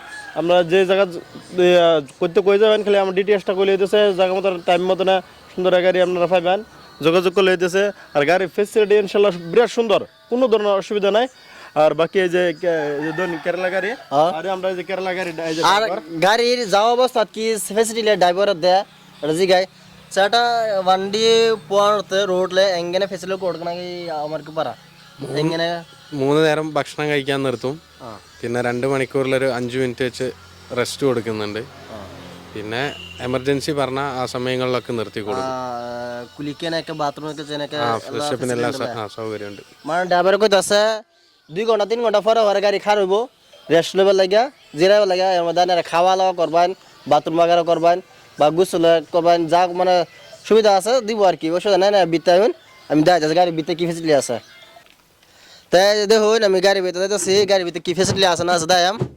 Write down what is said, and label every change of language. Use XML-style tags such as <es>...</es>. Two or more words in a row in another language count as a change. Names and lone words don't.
<bn>আমরা যে জায়গা করতে কই যাবেন, খালি আমার ডিটেলসটা কইলে দিতেছে জায়গা মতো টাইম মতো না, সুন্দর গাড়ি আপনারা পাইবেন, যোগাযোগ করলে দিতেছে। আর গাড়ির ফেসিলিটি ইনশাল্লাহ বিরাট সুন্দর, কোনো ধরনের অসুবিধা নাই। আর বাকি এই যে কেরালা গাড়ি, আর আমরা এই যে কেরালা গাড়ি আর গাড়ির যাওয়া অবস্থা কি ফেসিলিটি ড্রাইভার দেয় এটা জিগাই ചേട്ടാ.</bn> <ml>വണ്ടി പോകത്ത് റോഡില് എങ്ങനെ ഫെസിലിറ്റി കൊടുക്കണമെങ്കിൽ അവർക്ക് പറ എങ്ങനെ. 3 നേരം ഭക്ഷണം കഴിക്കാൻ നിർത്തും. പിന്നെ 2 മണിക്കൂറിലൊരു 5 മിനിറ്റ് വെച്ച് റെസ്റ്റ് കൊടുക്കുന്നുണ്ട്. പിന്നെ എമർജൻസി പറഞ്ഞാൽ ആ സമയങ്ങളിലൊക്കെ നിർത്തി കൊടുക്കും. കുളിക്കാനൊക്കെ ബാത്റൂമൊക്കെ ചെയ്യാനൊക്കെ ഫ്രഷപ്പിന് എല്ലാ സൗകര്യമുണ്ട്.</ml> <bn>মানে ড্রাইভার কইতে আছে 2 ঘন্টা 3 ঘন্টা পরে ওর গাড়ি খারাপ হইব, রেস্ট লেবার লাগিয়া জিরাইব লাগিয়া, এর মধ্যে খাওয়া দাওয়া করবেন, বাথরুম বাগারা করবেন বা গোসল করবেন, যা মানে সুবিধা আছে দিব আর কি। অসুবিধা নাই, না বিতে আইবেন। আমি দেখা যাচ্ছে গাড়ির ভিতরে কি ফেসিলিটি আছে। তাই দেখুন আমি গাড়ির ভিতরে যাচ্ছি, গাড়ির ভিতরে কি ফেসিলিটি আছে না আছে দেখাম।</bn>